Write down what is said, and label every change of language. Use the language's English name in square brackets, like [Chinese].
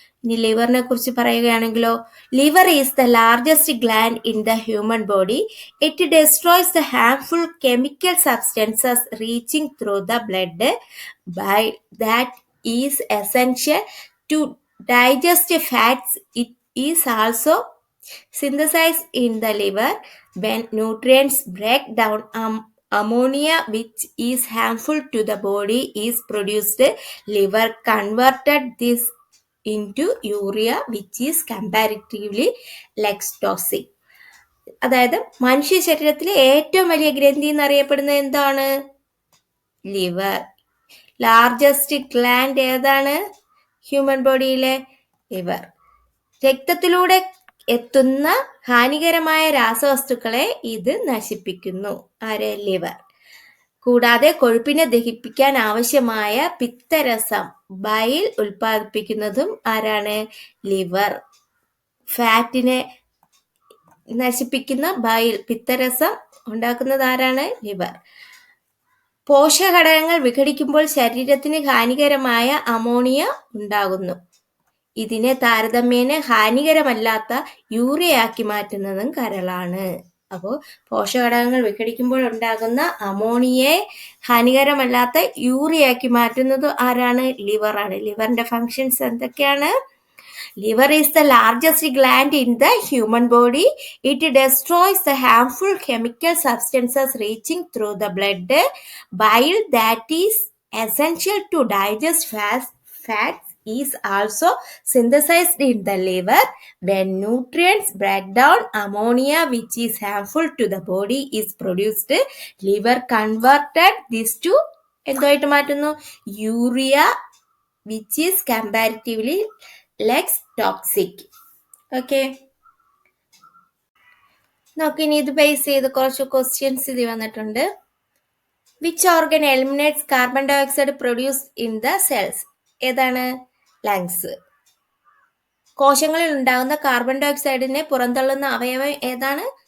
[Malayalam] ഇനി ലിവറിനെ കുറിച്ച് പറയുകയാണെങ്കിലോ, [English] Liver is the largest gland in the human body. It destroys the harmful chemical substances reaching through the blood by that is essential to digest fats. It is also synthesized in the liver. When nutrients break down, ammonia, which is harmful to the body, is produced. Liver converted this into urea, which is comparatively less toxic. [Malayalam] അതായത് മനുഷ്യ ശരീരത്തിലെ ഏറ്റവും വലിയ ഗ്രന്ഥി എന്നറിയപ്പെടുന്നത് എന്താണ്? Liver. [English] largest gland [Malayalam] ഏതാണ് human ബോഡിയിലെ? Liver. രക്തത്തിലൂടെ എത്തുന്ന ഹാനികരമായ രാസവസ്തുക്കളെ ഇത് നശിപ്പിക്കുന്നു. ആര്? ലിവർ. കൂടാതെ കൊഴുപ്പിനെ ദഹിപ്പിക്കാൻ ആവശ്യമായ പിത്തരസം ബൈൽ ഉൽപ്പാദിപ്പിക്കുന്നതും ആരാണ്? ലിവർ. ഫാറ്റിനെ നശിപ്പിക്കുന്ന ബൈൽ പിത്തരസം ഉണ്ടാക്കുന്നത് ആരാണ്? ലിവർ. പോഷകഘടകങ്ങൾ വിഘടിക്കുമ്പോൾ ശരീരത്തിന് ഹാനികരമായ അമോണിയ ഉണ്ടാകുന്നു. ഇതിനെ താരതമ്യേന ഹാനികരമല്ലാത്ത യൂറിയയാക്കി മാറ്റുന്നതും കരളാണ്. അപ്പോൾ പോഷകഘടകങ്ങൾ വിഘടിക്കുമ്പോൾ ഉണ്ടാകുന്ന അമോണിയയെ ഹാനികരമല്ലാത്ത യൂറിയയാക്കി മാറ്റുന്നത് ആരാണ്? ലിവറാണ്. ലിവറിന്റെ ഫങ്ഷൻസ് എന്തൊക്കെയാണ്? [English] Liver is the largest gland in the human body. It destroys the harmful chemical substances reaching through the blood. Bile that is essential to digest fats is also synthesized in the liver. When nutrients break down, ammonia which is harmful to the body is produced. Liver converted this to [Malayalam] എന്തായിട്ട് മാറ്റുന്നു? [English] Urea which is comparatively less toxic. [Malayalam] Okay, നോക്കിനി ഇത് base ചെയ്ത് കുറച്ച് questions ഇത് വന്നിട്ടുണ്ട്. [English] Which organ eliminates carbon dioxide produce in the cells? [Malayalam] ഏതാണ്? [English] Lungs. [Malayalam] കോശങ്ങളിൽ ഉണ്ടാകുന്ന കാർബൺ ഡൈ ഓക്സൈഡിനെ പുറന്തള്ളുന്ന അവയവം ഏതാണ്?